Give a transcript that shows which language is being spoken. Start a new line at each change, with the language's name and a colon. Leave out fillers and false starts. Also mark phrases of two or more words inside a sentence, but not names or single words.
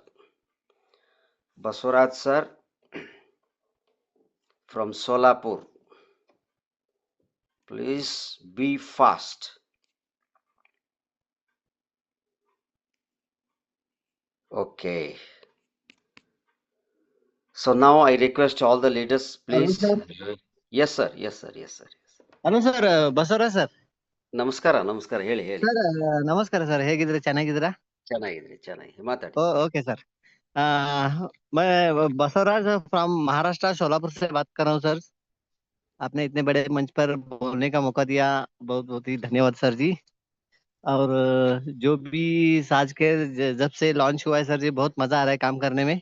English: Baswaraj sir from Solapur, please be fast. Okay, so now I request all the leaders ಹಲೋ please. ಸರ್. Yes sir, yes sir, yes sir, yes sir. hello sir, ಬಸವರಾಜ್ sir.
Kannada: ನಮಸ್ಕಾರ ನಮಸ್ಕಾರ, ಹೇಳಿ ಹೇಳಿ. ಸರ್ ನಮಸ್ಕಾರ ಸರ್, ಹೇಗಿದ್ರೆ ಚೆನ್ನಾಗಿದ್ದೀರಾ? ಚೆನ್ನಾಗಿದ್ರಿ, ಚೆನ್ನಾಗಿ ಮಾತಾಡಿ.
English: okay sir.
Hindi: मैं बसवराज फ्रॉम महाराष्ट्र सोलापुर से बात कर रहा हूँ सर। आपने इतने बड़े मंच पर बोलने का मौका दिया, बहुत बहुत ही धन्यवाद सर जी। और जो भी साज के जब से लॉन्च हुआ है सर जी, बहुत मजा आ रहा है काम करने में।